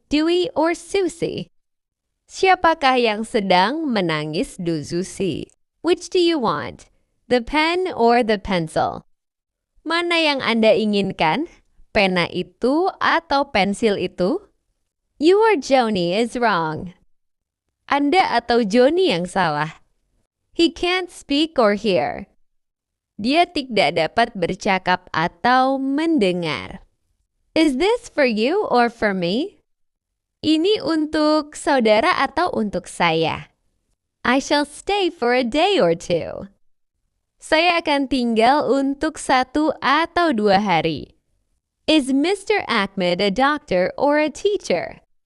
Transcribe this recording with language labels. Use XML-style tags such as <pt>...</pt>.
<en>Dewey or Susie?</en> <id>Siapakah yang sedang menangis Susie?</id> <en>Which do you want? The pen or the pencil?</en> <id>Mana yang Anda inginkan? Pena itu atau pensil itu?</id> <en>You or Joni is wrong.</en> <id>Anda atau Joni yang salah.</id> <en>He can't speak or hear.</en> <id>Dia tidak dapat bercakap atau mendengar.</id> <en>Is this for you or for me?</en> <id>Ini untuk saudara atau untuk saya?</id> <en>I shall stay for a day or two.</en> <id>Saya akan tinggal untuk 1 atau 2 hari.</id> <en>Is Mr. Ahmed a doctor or a teacher?</en>